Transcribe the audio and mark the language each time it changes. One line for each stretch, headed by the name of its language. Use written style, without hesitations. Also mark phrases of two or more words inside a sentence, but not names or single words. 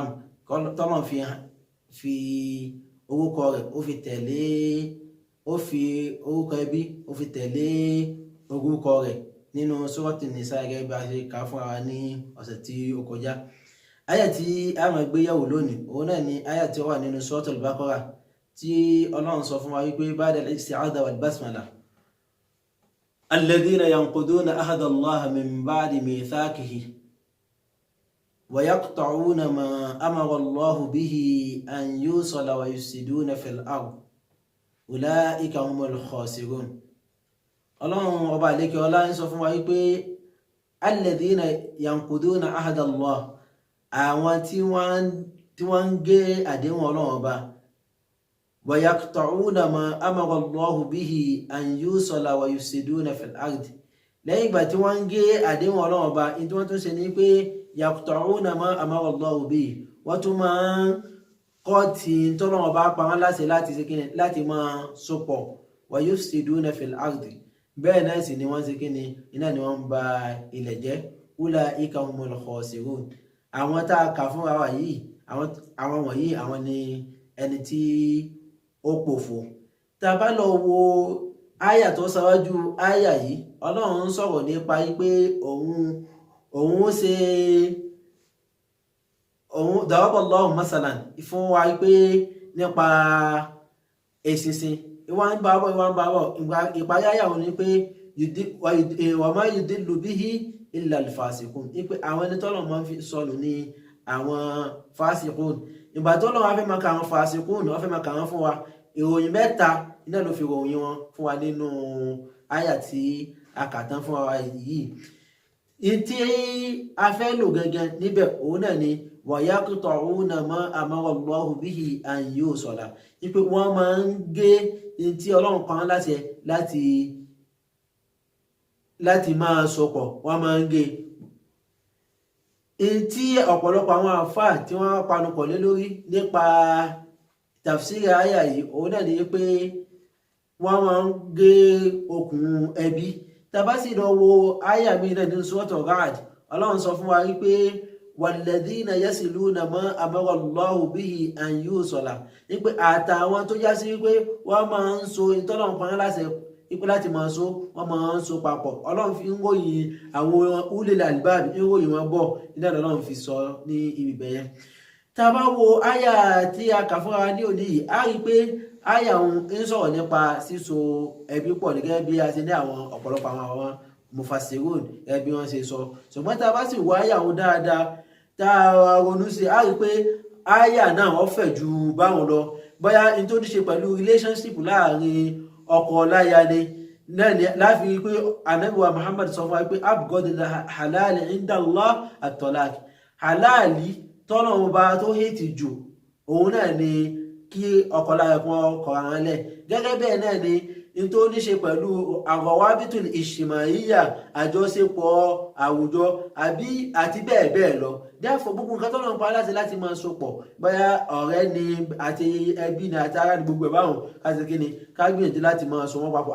Yoruba: tọ́lọ̀ fi orúkọ rẹ̀ ó fi orúkọ ẹbí ó fi tẹ̀lé orúkọ rẹ̀ nínú Suratu Nisa gẹ́gẹ́ bí a ṣe kà fún wa ní ọ̀sẹ̀ tí ó kọjá. Àyà tí a máa gbé yẹ̀wò lónìí, òun náà ni àyà tí ó wà nínú Suratul Baqarah tí Ọlọ́run sọ fún wa wípé
Arabic: بعد الاستعاذة والبسملة الذين ينقضون عهد الله من بعد ميثاقه ويقطعون ما أمر الله به أن يوصل ويفسدون في الأرض أولئك هم الخاسرون.
Yoruba: Ọlọ́run ọba àlékè ọlá ń sọ fún wa wípé
Arabic: الذين ينقضون عهد الله,
Yoruba: àwọn tí wọ́n ń gé àdéhùn Ọlọ́run ọba,
Arabic: ويقطعون ما أمر الله به أن يوصل ويفسدون في الأرض.
Yoruba: lẹ́yìn ìgbà tí wọ́n ń gé àdéhùn Ọlọ́run ọba, ní tí wọ́n tún ṣe ní pé
Arabic: يقطعون ما أمر الله به,
Yoruba: wọ́n tún máa ń kọ́ tí tọ́lọ́run ọba pa wọ́n láṣẹ láti máa sopọ̀,
Arabic: ويفسدون في الأرض,
Yoruba: bẹ́ẹ̀ náà sì ni wọ́n ṣe kíni, iná ni wọ́n ń ba ilẹ̀ jẹ́.
Arabic: أولئك هم الخاسرون.
Yoruba: àwọn tá a kà fún wa yìí, àwọn wọ̀nyí àwọn ni ẹni tí ó pòfo. tá a bá lọ wo àyà tó ṣáwájú àyà yìí, Ọlọ́run ń sọ̀rọ̀ nípa pé òun
Arabic: ضرب الله مثلا
Yoruba: fún wa pé nípa eṣinṣin. ìwọ̀n bá bọ̀ ìparí àyà wọn ni pé
Arabic: وما يضل به إلا الفاسقين,
Yoruba: pé àwọn ẹni tọ́lọ̀ máa ń fi sọnù ní àwọn fasiqun. ìgbà tọ́lọ̀ wọn fẹ́ máa ka àwọn fasiqun, wọ́n fẹ́ máa ka wọn fún wa, ìròyìn mẹ́ta iná ló fi ròyìn wọn fún wa nínú àyà tí a kà tán fún wa yìí. tí a fẹ́ lò gẹ́gẹ́ níbẹ̀ òun náà ni
Arabic: ويقطعون ما أمر الله به أن يوصل,
Yoruba: pé wọ́n máa ń gé tí Ọlọ́run pa wọ́n láti máa sopọ̀, wọ́n máa ń gé. tí ọ̀pọ̀lọpọ̀ àwọn àfáà tí wọ́n panupọ̀ lé lórí nípa tafsiri àyà yìí, òun náà ni pé wọ́n máa ń gé okùn ẹbí. tá bá sì lọ wo àyà mi náà nínú Suratul Ra'd, Ọlọ́run sọ fún wa wípé
Arabic: والذين يصلون ما أمر الله به أن يوصل,
Yoruba: wípé àtàwọn tó já sí wípé wọ́n máa ń so ìtọ́lọ́run pa wọ́n láṣẹ wípé láti máa so, wọ́n máa ń so papọ̀. Ọlọ́run fi ń ròyìn àwọn
Arabic: أولي الألباب,
Yoruba: ń ròyìn wọn bọ̀, nígbà tí Ọlọ́run fi sọ ní ibi bẹ̀yẹn. tá a bá wo àyà tí a kà fúnra ní òní yìí, a rí i pé àyà òun ń sọ̀rọ̀ nípa síso ẹbí pọ̀ gẹ́gẹ́ bí a ti ní àwọn ọ̀pọ̀lọpọ̀ àwọn mufassirun gẹ́gẹ́ bí wọ́n ṣe sọ. ṣùgbọ́n tá a bá sì wo àyà òun dáadáa, tá a ronú sí, a rí i pé àyà náà wọ́n fẹ̀ ju báwọn lọ. bóyá n tó ní ṣe pẹ̀lú relationship láàrin ọkọ láya ni láfi pé Ànábì wa Muhammad sọ fún wa pé
Arabic: أبغض الحلال عند الله الطلاق,
Yoruba: halali tọ́nà ọba tó hẹ́tì jù òun náà ni kí ọkọ láya kan ọkọ àwọn lẹ̀. gẹ́gẹ́ bẹ́ẹ̀ náà ni in tó ní ṣe pẹ̀lú
Arabic: الروابط الاجتماعية
Yoruba: àjọṣepọ̀ àwùjọ àti bẹ́ẹ̀ bẹ́ẹ̀ lọ. Therefore gbogbo nǹkan tó lọ́n pa láti máa sopọ̀ bóyá ọ̀rẹ́ ni àti ẹbí ni àti ará ni gbogbo ẹ̀ báwọn káṣí kí ni ká gbìyànjú láti máa so wọ́n papọ̀.